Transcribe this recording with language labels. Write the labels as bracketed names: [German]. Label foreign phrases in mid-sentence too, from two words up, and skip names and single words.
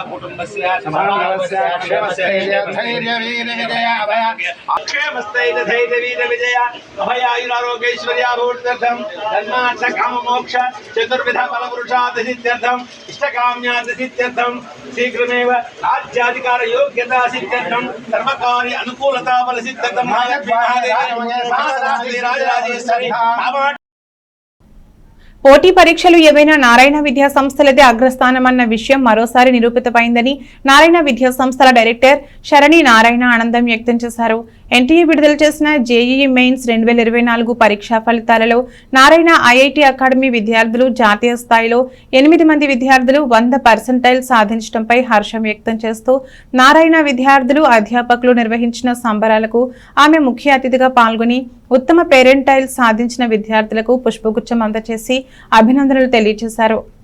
[Sanskrit] कुटुंबस्य समानस्य क्षेमस्य धैर्यवीर विजय अभय क्षेमस्ते धैर्यवीर विजय अभय आयुरारोग्यैश्वर्याभूत्यर्थं धर्मार्थ काम मोक्ष चतुर्विध फलपुरुषार्थ सिद्ध्यर्थं इष्टकाम्यार्थ सिद्ध्यर्थं शीघ्रमेव राज्याधिकार योग्यता सिद्ध्यर्थं सर्वकार्य अनुकूलता बल सिद्ध्यर्थं राजराजेश्वरी [Telugu] పోటీ పరీక్షలు ఏవైనా నారాయణ విద్యా సంస్థలదే అగ్రస్థానమన్న విషయం మరోసారి నిరూపితమైందని నారాయణ విద్యా సంస్థల డైరెక్టర్ శరణి నారాయణ ఆనందం వ్యక్తం చేశారు. ఎన్టీఏ విడుదల చేసిన జేఈఈ మెయిన్స్ 2024 పరీక్షా ఫలితాలలో నారాయణ ఐఐటి అకాడమీ విద్యార్థులు జాతీయ స్థాయిలో 8 మంది విద్యార్థులు 100% సాధించడంపై హర్షం వ్యక్తం చేస్తూ నారాయణ విద్యార్థులు అధ్యాపకులు నిర్వహించిన సంబరాలకు ఆమె ముఖ్య అతిథిగా పాల్గొని ఉత్తమ పేరెంటైల్ సాధించిన విద్యార్థులకు పుష్పగుచ్చం అందజేసి అభినందనలు తెలియజేశారు.